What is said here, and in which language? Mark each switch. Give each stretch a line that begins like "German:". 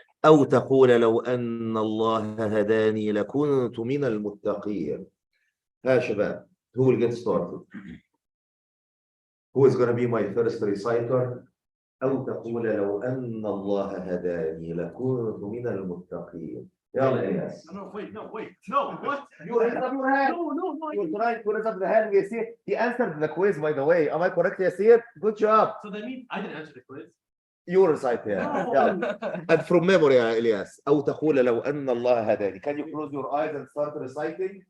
Arabic: أو تقول لو أن الله هداني لكنت من المتقين. يا شباب,
English: who will get started? Who is going to be my first reciter?
Arabic: أو تقول لو أن الله هداني لكنت من المتقين. يلا إياس.
English: No, wait. No, what? You raised up your hand. No. You were trying to raise up the hand, Yasir. He answered the quiz, by the way. Am I correct, Yasir? Good job. So that means I didn't answer the quiz. You recite here. No. And from memory, Elias.
Arabic: أو تقول لو أن الله هداني.
English: Can you close your eyes and start reciting?